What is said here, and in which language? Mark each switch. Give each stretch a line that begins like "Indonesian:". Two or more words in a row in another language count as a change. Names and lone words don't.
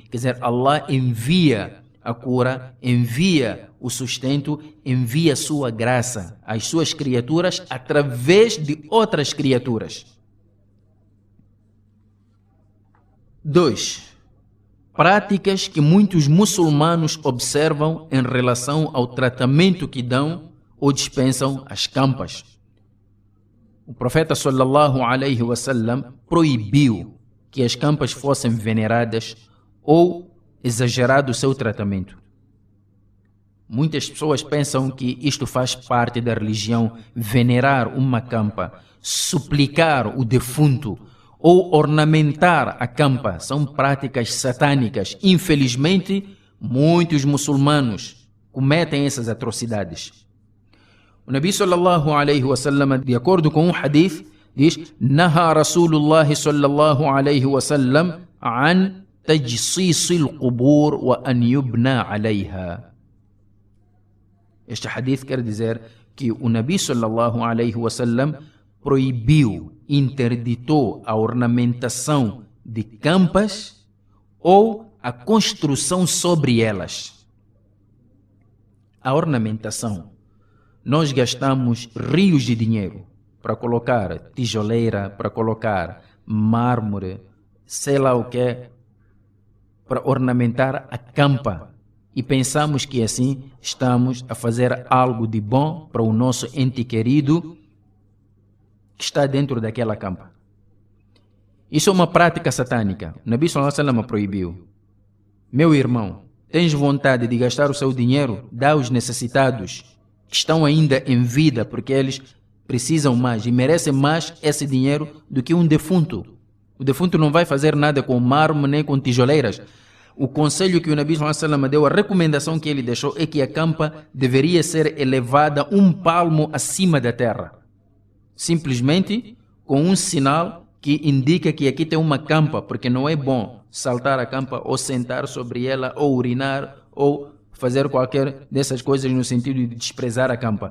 Portuguese: Quer dizer, Allah envia a cura, envia o sustento, envia a sua graça às suas criaturas através de outras criaturas. 2. Práticas que muitos muçulmanos observam em relação ao tratamento que dão ou dispensam às campas. O profeta
Arabic: صلى الله عليه وسلم
Portuguese: proibiu que as campas fossem veneradas ou exagerado o seu tratamento. Muitas pessoas pensam que isto faz parte da religião, venerar uma campa, suplicar o defunto ou ornamentar a campa. São práticas satânicas. Infelizmente, muitos muçulmanos cometem essas atrocidades.
Arabic: O النبي صلى الله عليه وسلم,
Portuguese: de acordo com um hadith, diz:
Arabic: نهى رسول الله صلى الله عليه وسلم عن تجصيص القبور وأن يبنى عليها.
Portuguese: Este hadith quer dizer que o Nabi
Arabic: صلى الله عليه وسلم
Portuguese: proibiu, interditou a ornamentação de campas ou a construção sobre elas. A ornamentação. Nós gastamos rios de dinheiro para colocar tijoleira, para colocar mármore, sei lá o que, para ornamentar a campa. E pensamos que assim estamos a fazer algo de bom para o nosso ente querido que está dentro daquela campa. Isso é uma prática satânica. O Nabi
Arabic: صلى الله عليه وسلم
Portuguese: proibiu. Meu irmão, tens vontade de gastar o seu dinheiro? Dá aos necessitados que estão ainda em vida, porque eles precisam mais e merecem mais esse dinheiro do que um defunto. O defunto não vai fazer nada com mármore nem com tijoleiras. O conselho que o Nabi
Arabic: صلى الله عليه وسلم
Portuguese: deu, a recomendação que ele deixou é que a campa deveria ser elevada 1 palmo acima da terra. Simplesmente com um sinal que indica que aqui tem uma campa, porque não é bom saltar a campa ou sentar sobre ela ou urinar ou fazer qualquer dessas coisas no sentido de desprezar a campa.